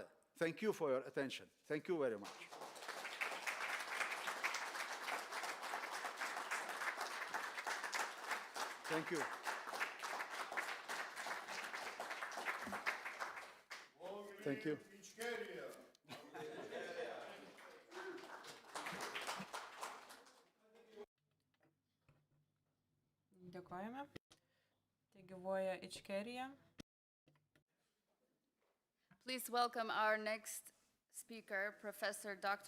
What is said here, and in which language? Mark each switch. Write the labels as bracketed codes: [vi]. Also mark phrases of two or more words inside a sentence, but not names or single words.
[en] Thank you for your attention. Thank you very much. Thank you. Thank you. [lt] Dėkojame. Tegyvuoja Ičkerija. [en] Please welcome our next speaker, Professor Dr.